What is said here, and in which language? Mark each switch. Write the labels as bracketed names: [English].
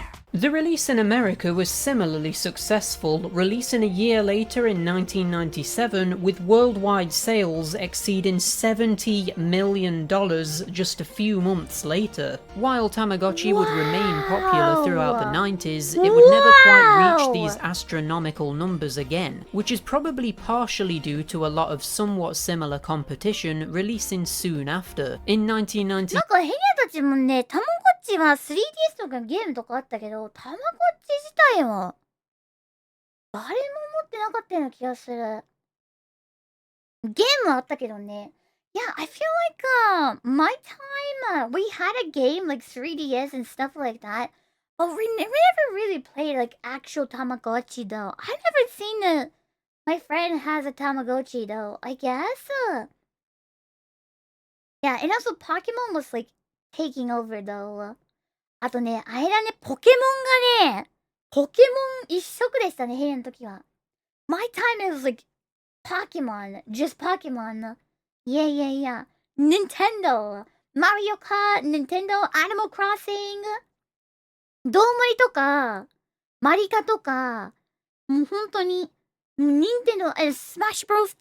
[English] The release in America was similarly successful, releasing a year later in 1997 with worldwide sales exceeding $70 million just a few months later. While Tamagotchi would remain popular throughout the 90s, it would never quite reach these astronomical numbers again, which is probably partially due to a lot of somewhat similar competition releasing soon after. In 1990, [Japanese] なんかヘニャたちもね、たまごっちは 3DS とかゲームとかあったけど、たまごっち自体は誰も持ってなかったような気がする。ゲームはあったけどね。 [English] Yeah, I feel like my time we had a game like 3DS and stuff like that, but we never really played like actual Tamagotchi though. I've never seen my friend has a Tamagotchi though, I guess. Yeah, and also Pokemon was like taking over though. [Japanese] あとね、あれだね、ポケモンがね、ポケモン一色でしたね、ヘイの時は。 [English] My time it was like Pokemon, just Pokemon. Yeah. [Japanese] Nintendo, Mario Kart, Nintendo, Animal Crossing, ドーマリとか、マリカとか、もう本当に、Nintendo, Smash Bros.